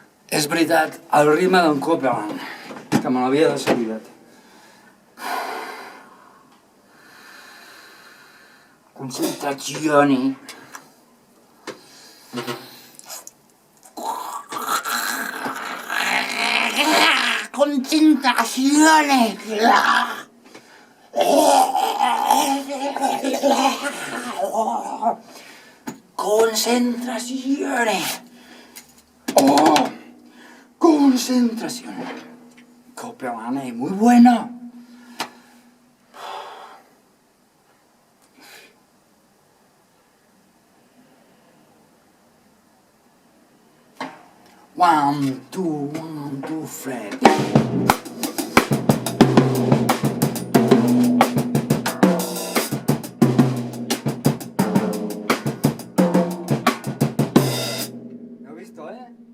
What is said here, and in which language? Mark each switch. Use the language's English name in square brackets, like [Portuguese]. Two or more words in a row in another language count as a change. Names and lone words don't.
[Catalan] És veritat, el ritme d'en Copeland, que me l'havia descuidat. Concentrazione. Concentrazione. Concentrazione. Oh, concentrazione. [Spanish] Copeland es muy bueno. [English] One, two, Fred. [Spanish] ¿Lo has visto, eh?